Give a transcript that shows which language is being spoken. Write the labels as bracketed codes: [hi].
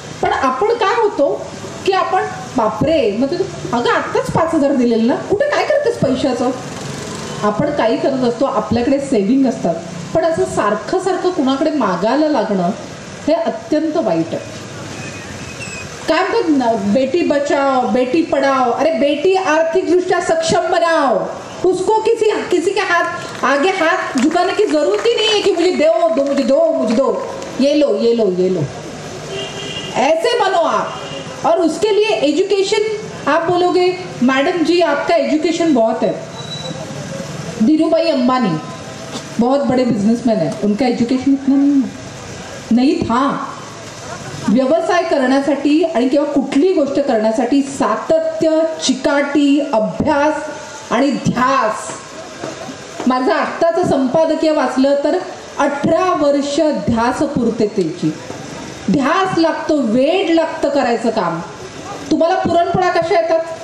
[mr] पण आपण काय होतो की आपण बापरे, मग अगं आत्ताच 5,000 दिलेले ना, कुठे काय करतेस पैशाचं. आपण काही करत असतो, आपल्याकडे सेव्हिंग असतात. पण असं सारखं सारखं कुणाकडे मागायला लागणं हे अत्यंत वाईट आहे. काय म्हणतात, [hi] बेटी बचाओ बेटी पढ़ाओ. अरे बेटी आर्थिकदृष्ट्या सक्षम बनाओ, उसको किसी के हाथ आगे हाथ झुकाने की जरूरत ही नहीं है कि मुझे दो मुझे दो, ये लो. ऐसे बनो आप. और उसके लिए एजुकेशन, आप बोलोगे मैडम जी आपका एजुकेशन बहुत है. धीरूभाई अंबानी बहुत बड़े बिजनेसमैन है, उनका एजुकेशन इतना नहीं था. [mr] व्यवसाय करण्यासाठी आणि किंवा कुठली गोष्ट करण्यासाठी सातत्य, चिकाटी, अभ्यास आणि ध्यास. माझं आत्ताचं संपादकीय वाचलं तर 18 वर्ष ध्यास पूर्ततेची. ध्यास लागतो, वेळ लागतं करायचं काम. तुम्हाला पुरणपोळ्या कशा येतात?